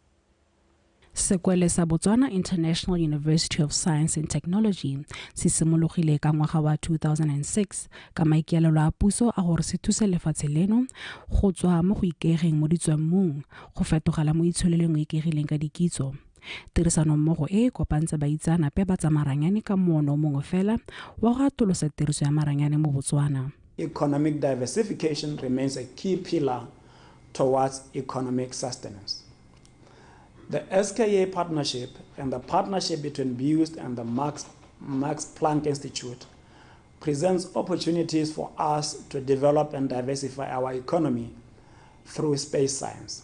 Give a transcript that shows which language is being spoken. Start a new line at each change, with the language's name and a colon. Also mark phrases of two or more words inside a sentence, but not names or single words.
Tswana: Sekwele sa Botswana International University of Science and Technology se simologile ka ngwaga wa 2006 ka maikaelelo a puso a gore se thuse lefatshe leno go tswa mo go ikaegeng mo ditswammung go fetogela mo itsholeleng e ikaegileng ka dikitso. Tirisano mmogo e kopantse baitsanape ba tsa maranyane ka moono mongwe fela wa go atolosa tiriso ya maranyane mo Botswana.
English: Economic diversification remains a key pillar towards economic sustenance. The SKA partnership and the partnership between BOST and the Max Planck Institute presents opportunities for us to develop and diversify our economy through space science.